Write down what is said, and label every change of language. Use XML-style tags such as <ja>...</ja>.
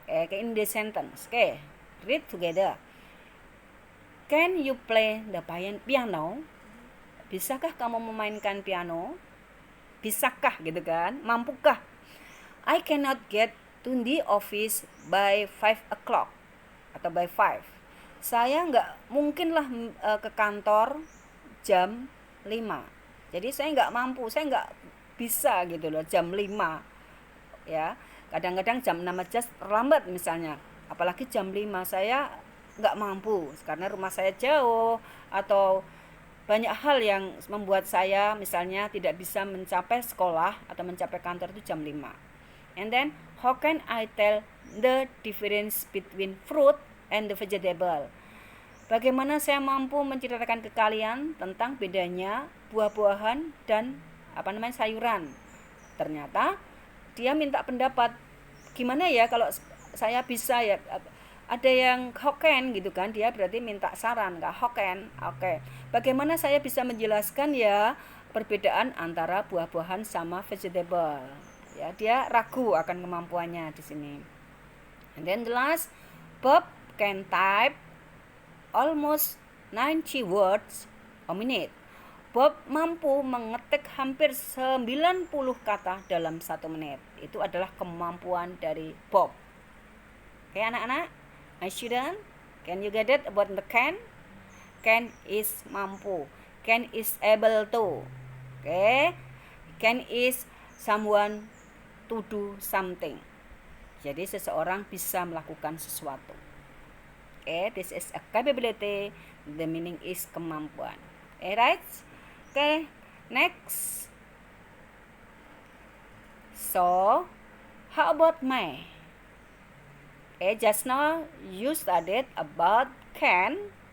<en>In the sentence. Okay. Read together. Can you play the piano?</en> <id>Bisakah kamu memainkan piano? Bisakah gitu kan? Mampukah?</id> <en>I cannot get to the office by 5 o'clock atau by 5.</en> <id>Saya nggak mungkinlah ke kantor jam 5. Jadi saya nggak mampu, saya nggak bisa gitu loh jam 5. Ya, kadang-kadang jam 6 aja terlambat misalnya. Apalagi jam 5 saya nggak mampu karena rumah saya jauh atau banyak hal yang membuat saya misalnya tidak bisa mencapai sekolah atau mencapai kantor itu jam 5.</id> <en>And then how can I tell the difference between fruit and the vegetable?</en> <id>Bagaimana saya mampu menceritakan ke kalian tentang bedanya buah-buahan dan sayuran? Ternyata dia minta pendapat. Gimana ya kalau saya bisa ya? Ada yang hoken gitu kan, dia berarti minta saran, nggak hoken. Oke. Bagaimana saya bisa menjelaskan ya perbedaan antara buah-buahan sama vegetable? Ya, dia ragu akan kemampuannya di sini.</id> <en>And then the last, Bob can type almost 90 words a minute.</en> <id>Bob mampu mengetik hampir 90 kata dalam 1 menit. Itu adalah kemampuan dari Bob.</id> <en>Oke, anak-anak, my student, can you get it about the can? Can is mampu. Can is able to. Okay? Can is someone to do something.</en> <id>Jadi seseorang bisa melakukan sesuatu.</id> <en>Okay, this is a capability. The meaning is kemampuan. Right? Okay, next. So, how about may? Okay, just now you studied about can.</en>